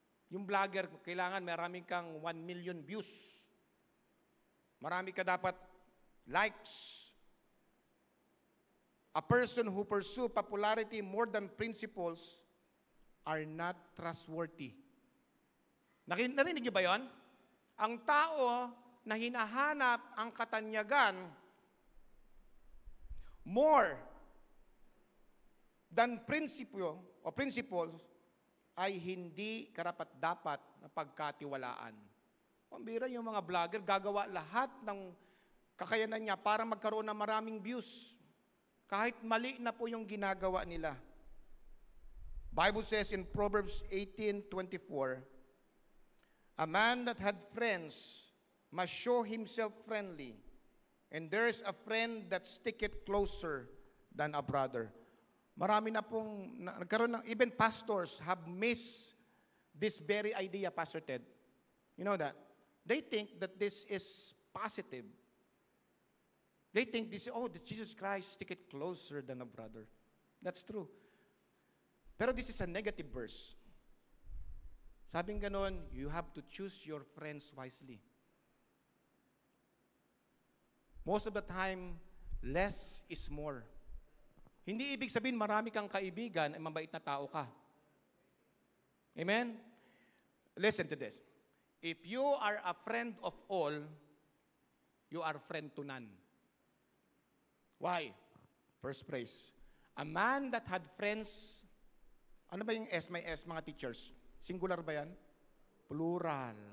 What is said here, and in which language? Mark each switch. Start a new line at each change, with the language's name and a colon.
Filipino: Yung vlogger, kailangan marami kang 1 million views. Marami ka dapat likes.
English: A person who pursue popularity more than principles are not trustworthy.
Filipino: Narinig niyo ba yon? Ang tao na hinahanap ang katanyagan
English: more than principles
Filipino: ay hindi karapat-dapat na pagkatiwalaan. Pambira yung mga vlogger, gagawa lahat ng kakayanan niya para magkaroon ng maraming views. Kahit mali na po yung ginagawa nila.
English: Bible says in Proverbs 18:24, a man that had friends must show himself friendly, and there is a friend that sticketh closer than a brother.
Filipino: Marami na pong nagkaroon ng,
English: even pastors have missed this very idea, Pastor Ted. You know that? They think that this is positive. They think this, that Jesus Christ sticketh closer than a brother. That's true.
Filipino: Pero
English: this is a negative verse.
Filipino: Sabing ganon,
English: you have to choose your friends wisely. Most of the time, less is more.
Filipino: Hindi ibig sabihin marami kang kaibigan ay mabait na tao ka.
English: Amen? Listen to this. If you are a friend of all, you are friend to none. Why? First phrase. A man that had friends.
Filipino: Ano ba yung S? May S, mga teachers. Singular ba yan? Plural.